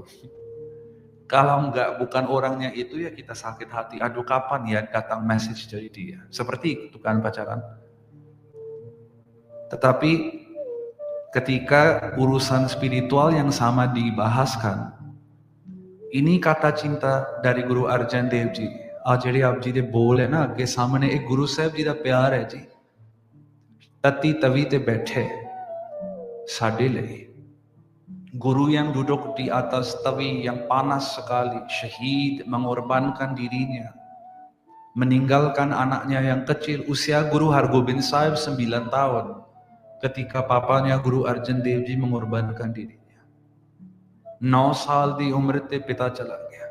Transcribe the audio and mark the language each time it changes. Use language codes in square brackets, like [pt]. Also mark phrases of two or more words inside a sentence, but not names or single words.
[id] Kalau enggak, bukan orangnya itu, ya kita sakit hati. Aduh, kapan ya datang message dari dia? Seperti itu kan pacaran. Tetapi ketika urusan spiritual yang sama dibahaskan, ini kata cinta dari Guru Arjan Dev Ji. [pa] ਜਿਹੜੇ ਆਪ ਜੀ ਦੇ ਬੋਲ ਹੈ ਨਾ ਅੱਗੇ ਸਾਹਮਣੇ, ਇਹ ਗੁਰੂ ਸਾਹਿਬ ਜੀ ਦਾ ਪਿਆਰ ਹੈ ਜੀ। ਤਤੀ ਤਵੀ ਤੇ ਬੈਠੇ ਸਾਡੇ ਲਈ, [id] guru yang duduk di atas tawi yang panas sekali, syahid, mengorbankan dirinya, meninggalkan anaknya yang kecil. Usia Guru Hargobind Sahib 9 tahun ketika papanya Guru Arjan Dev Ji mengorbankan dirinya. [pa] 9 ਸਾਲ ਦੀ ਉਮਰ ਤੇ ਪਿਤਾ ਚਲਾ ਗਿਆ.